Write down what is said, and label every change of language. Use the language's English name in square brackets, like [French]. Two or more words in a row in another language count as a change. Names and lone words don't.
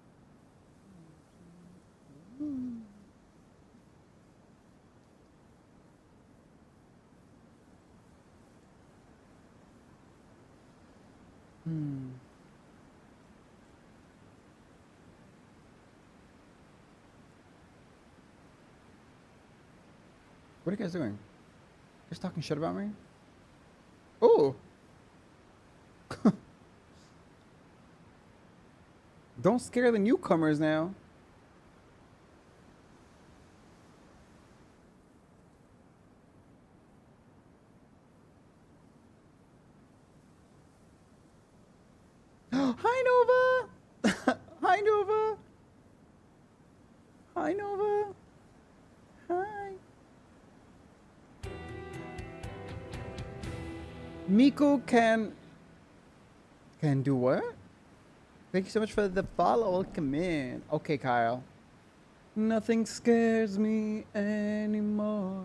[English] What are you guys doing? Just talking shit about me? Oh! Don't scare the newcomers now. Hi, Nova! Hi, Nova! Hi, Nova! Hi! Miko can do what? Thank you so much for the follow. Welcome in. Okay, Kyle. Nothing scares me anymore.